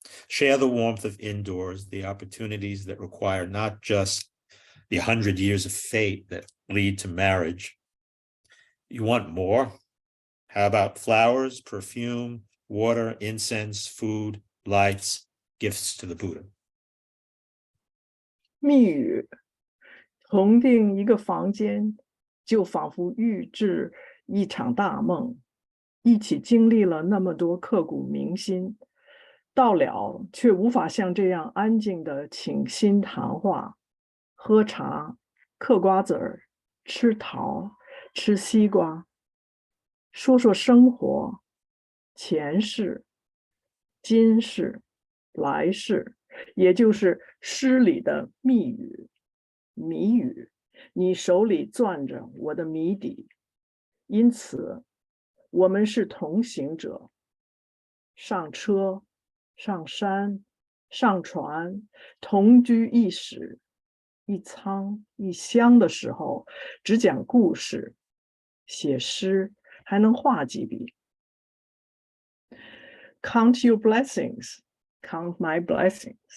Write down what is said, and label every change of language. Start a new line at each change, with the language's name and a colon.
English: Share the warmth of indoors, the opportunities that require not just the 100 years of fate that lead to marriage. You want more? How about flowers, perfume, water, incense, food, lights, gifts to the Buddha?
Chinese: 密语，同定一个房间，就仿佛预制一场大梦，一起经历了那么多刻骨铭心，到了却无法像这样安静的倾心谈话，喝茶，嗑瓜子儿，吃桃，吃西瓜，说说生活，前世、今世、来世，也就是诗里的密语、谜语，你手里攥着我的谜底，因此我们是同行者。上车，上山，上船，同居一室，一舱一厢的时候，只讲故事，写诗，还能画几笔。
English: Count your blessings, count my blessings.